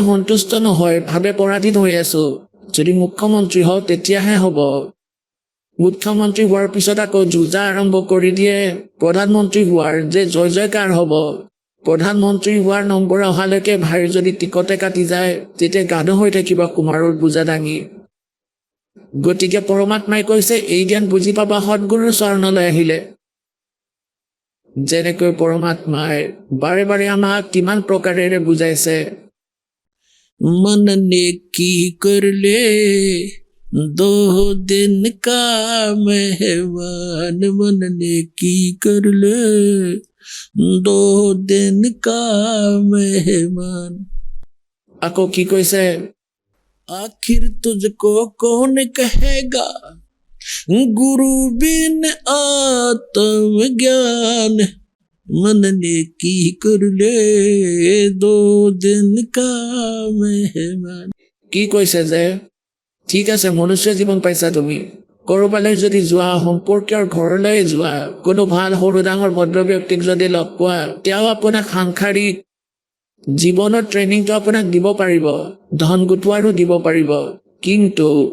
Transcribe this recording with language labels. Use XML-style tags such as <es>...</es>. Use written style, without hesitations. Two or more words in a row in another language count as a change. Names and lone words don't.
<as>সন্তুষ্ট নহয় ভাবে পৰাধীন হৈ আছো যদি মুখ্যমন্ত্ৰী হওঁ তেতিয়াহে হ'ব মুখ্যমন্ত্ৰী হোৱাৰ পিছত আকৌ যুঁজা আৰম্ভ কৰি দিয়ে প্ৰধানমন্ত্ৰী হোৱাৰ যে জয় জয়কাৰ হ'ব প্ৰধানমন্ত্ৰী হোৱাৰ নম্বৰ অহালৈকে ভাইৰ যদি টিকতে কাটি যায় তেতিয়া গাধ হৈ থাকিব কুমাৰৰ বুজা দাঙি গতিকে পৰমাত্মাই কৈছে এই জ্ঞান বুজি পাবা সৎগুৰুৰ চৰণলৈ আহিলে যেনেকৈ পৰমাত্মাই বাৰে বাৰে আমাক কিমান প্ৰকাৰেৰে বুজাইছে</as> <hi>मन ने की कर ले 2 दिन का मेहमान मन ने की कर ले 2 दिन का मेहमान</hi> <as>আকৌ কি কৈছে</as> <hi>आखिर तुझको कौन कहेगा गुरु बिन आत्म ज्ञान मन ने की कर ले 2 दिन का मेहमान</hi> <as>কি কৈছে যে ঠিক আছে মনুষ্য জীৱন পাইছা তুমি কৰবালৈ যদি যোৱা সম্পৰ্কীয়ৰ ঘৰলৈ যোৱা কোনো ভাল সৰু ডাঙৰ ভদ্ৰ ব্যক্তিক যদি লগ পোৱা তেওঁ আপোনাক সাংসাৰিক জীৱনৰ ট্ৰেইনিংটো আপোনাক দিব পাৰিব ধন গোটোৱাৰো দিব পাৰিব কিন্তু</as>